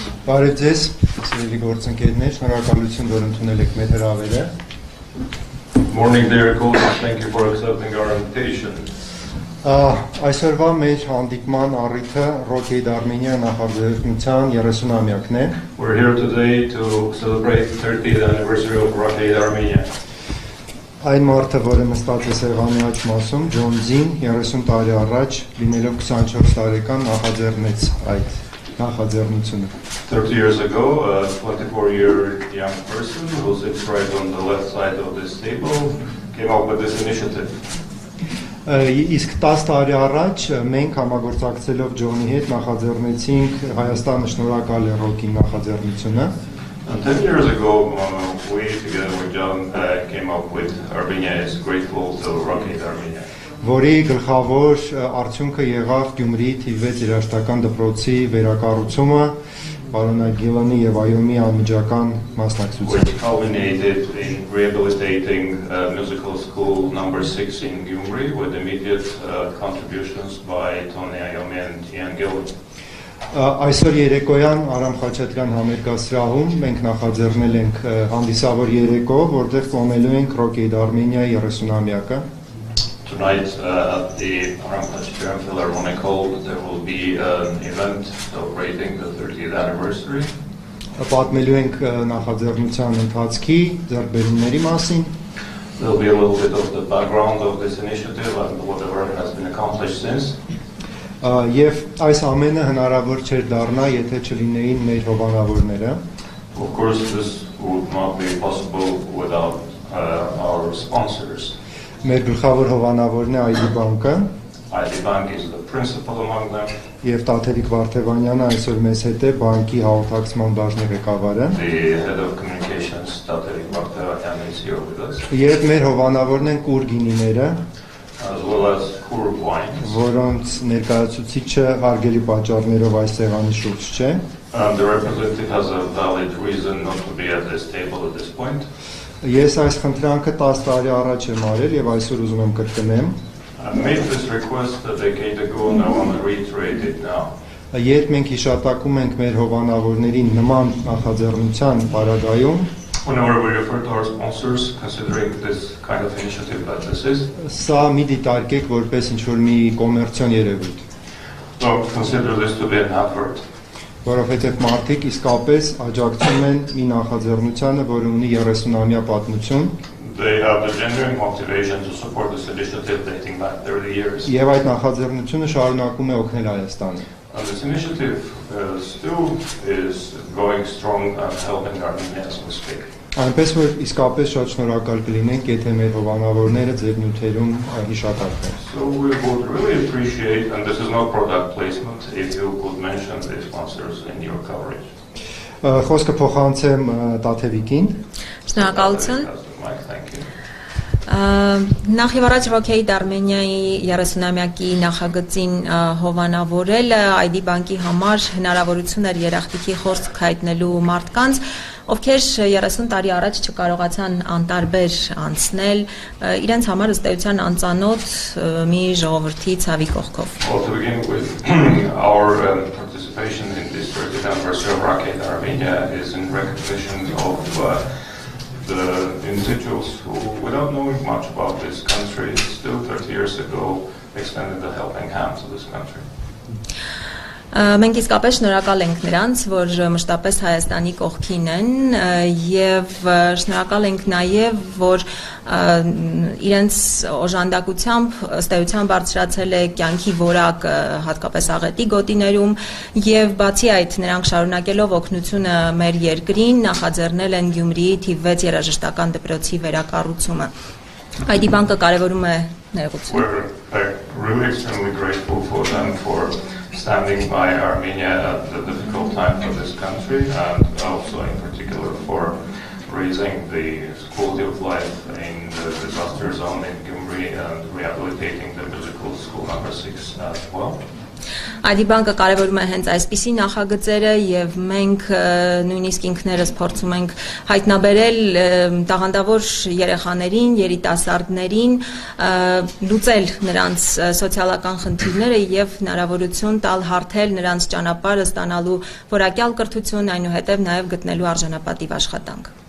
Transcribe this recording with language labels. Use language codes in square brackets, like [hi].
[hy] Բարև ձեզ, սիրելի գործընկերներ, շնորհակալություն, որ ընդունել եք մեր հրավերը։ [en] Morning, dear colleagues. Thank you for accepting our invitation. [hy] Այսօրվա մեր հանդիպման առիթը Rock-Aid Armenia նախաձեռնության 30-ամյակն է։ [en] We're here today to celebrate 30th anniversary of Rock-Aid Armenia. [hy] Այն մարդը, որը նստած է սեղանի աջ մասում, Ջոն Ձին 30 տարի առաջ, լինելով 24 տարեկան, նախաձեռնեց այդ նախաձեռնությունը։ [en] 30 years ago, a 24-year young person who sits right on the left side of this table came up with this initiative. [hy] Իսկ 10 տարի առաջ մենք համագործակցելով Ջոնի հետ նախաձեռնեցինք Հայաստանը շնորհակալ է ռոքի նախաձեռնությունը։ [en] And 10 years ago, we together with John came up with Armenia is grateful to Rock-Aid Armenia. [hy] Որի գլխավոր արդյունքը եղավ Գյումրիի թիվ 6 երաժշտական դպրոցի վերակառուցումը, Իէն Գիլանի եւ Այոմի անմիջական մասնակցությամբ։ [en] Which culminated in rehabilitating musical school number 6 in Gyumri with immediate contributions by Թոնի Այոմին and Իէն Գիլանը. [hy] Այսօր երեկոյան Արամ Խաչատրյան համերգասրահում մենք նախաձեռնել ենք հանդիսավոր երեկո, որտեղ կոմելու ենք Rock-Aid Armenia 30-ամյակը։ [en] Tonight at the Aram Khachaturian Philharmonical there will be an event celebrating the 30th anniversary. [hy] Պատմելու ենք նախաձեռնության ընթացքի, ձեռքբերումների մասին։ [en] There will be a little bit of the background of this initiative and whatever has been accomplished since. [hy] Եվ այս ամենը հնարավոր չէր դառնա, եթե չլինեին մեր հովանավորները։ [en] Of course, this would not be possible without our sponsors. [hy] Մեր գլխավոր հովանավորն է ID բանկը։ [en] ID Bank is the principal among them. [hy] Եվ Տաթևիկ Վարդևանյանը այսօր մեզ հետ է, բանկի հաղորդակցման բաժնի ղեկավարը։ [en] The head of communications, Tatelik Vartevanian, is here with us. [hy] Եվ մեր հովանավորն են կուրգինիները, [en] As well as Kur wines. [hy] որոնց ներկայացուցիչը հարգելի պատճառներով այս սեղանի շուրջ չէ։ [en] The representative has a valid reason not to be at this table at this point. [hy] Ես այս խնդրանքը 10 տարի առաջ եմ արել եւ այսօր ուզում եմ կրկնեմ։ [en] I made this request a decade ago and I want to reiterate it now. [hy] Երբ մենք հիշատակում ենք մեր հովանավորներին նման նախաձեռնության պարագայում, [en] Whenever we refer to our sponsors, considering this kind of initiative that this is, [hy] սա մի դիտարկեք որպես ինչ-որ մի կոմերցիոն երևույթ, [en] consider this to be an effort. [hy] որովհետև մարդիկ իսկապես աջակցում են մի նախաձեռնությանը, որը ունի 30-ամյա պատմություն, [en] They have the genuine motivation to support this initiative dating back 30 years. [hy] եւ այդ նախաձեռնությունը շարունակում է օգնել Հայաստանը։ [en] And this initiative still is going strong and helping Armenia as we speak. [hy] Այնպես որ իսկապես շատ շնորհակալ կլինենք, եթե մեր հովանավորները ձեր նյութերում հիշատակվեն։ [en] So we would really appreciate, and this is not product placement, if you could mention the sponsors in your coverage. [hy] Խոսքը փոխանցեմ Տաթևիկին։ Շնորհակալություն. [en] Thank you. [hy] Նախ եւ առաջ Rock-Aid Armenia-ի 30-ամյակի նախագծին հովանավորելը ID բանկի համար հնարավորություն էր երախտիկի խոսք հայտնելու մարդկանց, ովքեր 30 տարի առաջ չկարողացան անտարբեր անցնել իրենց համար ըստ էության անծանոթ մի ժողովրդի ցավի կողքով։ [en] Well, to begin with, our participation in this 30th anniversary of Rock-Aid Armenia is in recognition of the individuals who, without knowing much about this country, still 30 years ago extended a helping hand to this country. [hy] Մենք իսկապես շնորհակալ ենք նրանց, որ մշտապես Հայաստանի կողքին են եւ շնորհակալ ենք նաեւ, որ իրենց օժանդակությամբ ըստ էության բարձրացել է կյանքի որակը հատկապես աղետի գոտիներում եւ բացի այդ նրանք շարունակելով օգնությունը մեր երկրին նախաձեռնել են Գյումրիի թիվ 6 երաժշտական դպրոցի վերակառուցումը։ ID բանկը կարևորում է ներողություն։ [en] We're really extremely grateful for them for standing by Armenia at the difficult time for this country and also in particular for raising the quality of life in the disaster zone in Gyumri and rehabilitating the musical school number 6 as well. [hy] ID բանկը կարևորում է հենց այսպիսի նախագծերը եւ մենք նույնիսկ ինքներս փորձում ենք հայտնաբերել տաղանդավոր երեխաներին, երիտասարդներին, լուծել նրանց սոցիալական խնդիրները եւ հնարավորություն տալ հարթել նրանց ճանապարհը ստանալու որակյալ կրթություն, այնուհետեւ նաեւ գտնելու արժանապատիվ աշխատանք։